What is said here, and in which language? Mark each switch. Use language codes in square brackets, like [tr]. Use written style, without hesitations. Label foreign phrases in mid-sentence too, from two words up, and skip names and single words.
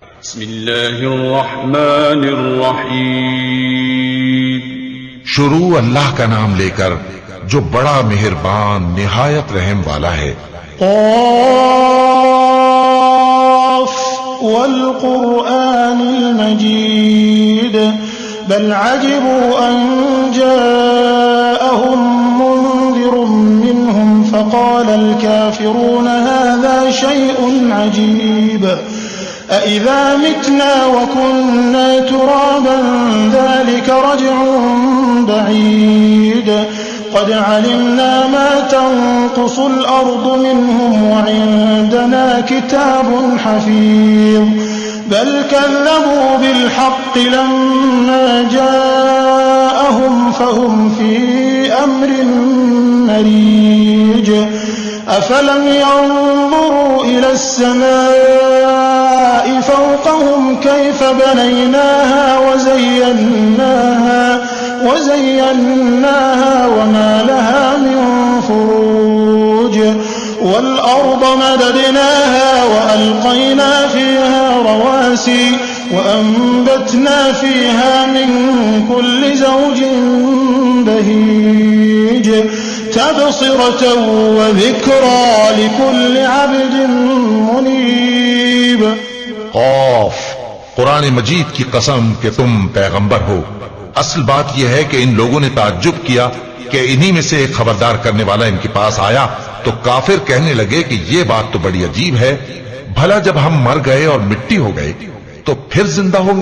[ar] बिस्मिल्लाहिर्रहमानिर्रहीम। [ur] شروع اللہ کا نام لے کر جو بڑا مہربان نہایت رحم والا ہے. [ar] ق والقرآن المجيد بل عجبوا أن جاءهم منذر منهم فقال الكافرون هذا شيء عجيب أإذا متنا وكنا ترابا ذلك رجع بعيد قد علمنا ما تنقص الأرض منهم وعندنا كتاب حفيظ بل كذبوا بالحق لما جاءهم فهم في أمر مريج أفلم ينظروا إلى السماء فوقهم كيف بنيناها وزيناها وما لها من فروج والأرض مددناها وألقينا فيها رواسي وأنبتنا فيها من كل زوج بهيج تبصرة وذكرى لكل عبد منيب. [ur] قاف، قرآن مجید کی قسم کہ تم پیغمبر ہو. اصل بات یہ ہے کہ ان لوگوں نے تعجب کیا کہ انہیں میں سے ایک خبردار کرنے والا ان کے پاس آیا تو کافر کہنے لگے کہ یہ بات تو بڑی عجیب ہے، بھلا جب ہم مر گئے اور مٹی ہو گئے تو پھر زندہ ہوں گے?